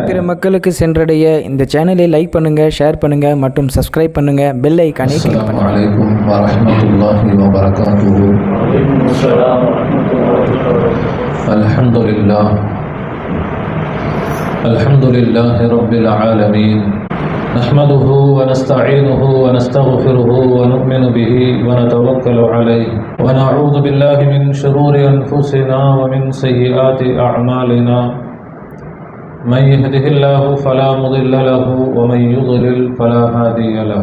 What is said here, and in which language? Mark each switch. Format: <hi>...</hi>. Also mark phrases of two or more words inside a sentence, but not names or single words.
<ta>பிற மக்களுக்கு சென்றடைய இந்த சேனலை லைக் பண்ணுங்க, ஷேர் பண்ணுங்க மற்றும் சப்ஸ்கிரைப் பண்ணுங்க, பெல் ஐகானை கிளிக் பண்ணுங்க.</ta> <ar>السلام عليكم ورحمة الله وبركاته. الحمد لله رب العالمين. نحمده ونستعينه ونستغفره ونؤمن به ونتوكل عليه ونعوذ بالله من شرور أنفسنا ومن سيئات أعمالنا. من يهده الله فلا مضل له ومن يضلل فلا هادي له.</ar>